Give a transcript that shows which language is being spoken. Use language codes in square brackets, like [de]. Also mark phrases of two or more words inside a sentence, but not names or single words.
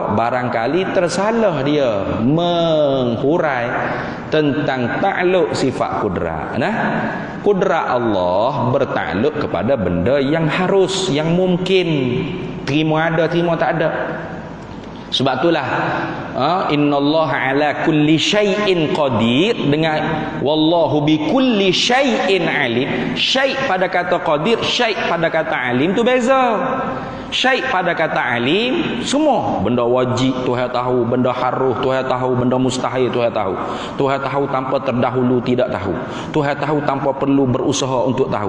[ms] Barangkali tersalah dia menghurai tentang ta'alluq sifat kudrat. Kudrat Allah bertakluk kepada benda yang harus, yang mungkin, terima ada, terima tak ada. Sebab itulah [ar] إن الله على كل شيء قدير, [ms] dengan [ar] والله بكل شيء عليم. [ms] Syai' pada kata qadir, syai' pada kata alim tu beza. Syai' pada kata alim semua benda wajib Tuhan tahu, benda harus Tuhan tahu, benda mustahil Tuhan tahu. Tuhan tahu tanpa terdahulu tidak tahu. Tuhan tahu tanpa perlu berusaha untuk tahu.